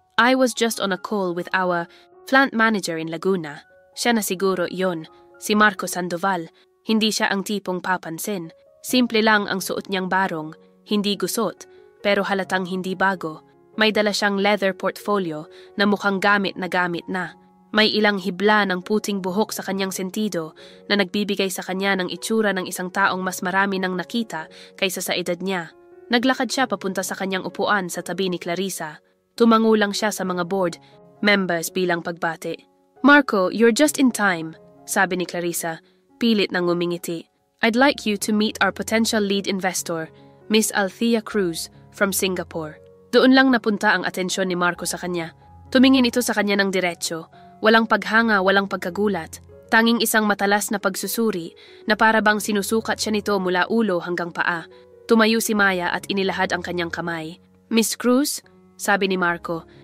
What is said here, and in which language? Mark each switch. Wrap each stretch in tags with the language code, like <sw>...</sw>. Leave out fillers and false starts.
<en>"I was just on a call with our plant manager in Laguna."</en> <tl>Siya na siguro iyon, si Marco Sandoval. Hindi siya ang tipong papansin. Simple lang ang suot niyang barong, hindi gusot, pero halatang hindi bago. May dala siyang leather portfolio na mukhang gamit na. May ilang hibla ng puting buhok sa kanyang sentido na nagbibigay sa kanya ng itsura ng isang taong mas marami nang nakita kaysa sa edad niya. Naglakad siya papunta sa kanyang upuan sa tabi ni Clarissa. Tumango lang siya sa mga board members bilang pagbati.</tl> <en>"Marco, you're just in time,"</en> <tl>sabi ni Clarissa, pilit nang ngumingiti.</tl> <en>"I'd like you to meet our potential lead investor, Miss Althea Cruz, from Singapore."</en> <tl>Doon lang napunta ang atensyon ni Marco sa kanya. Tumingin ito sa kanya ng diretsyo. Walang paghanga, walang pagkagulat. Tanging isang matalas na pagsusuri na para bang sinusukat siya nito mula ulo hanggang paa. Tumayo si Maya at inilahad ang kanyang kamay. "Miss Cruz?" sabi ni Marco.</tl>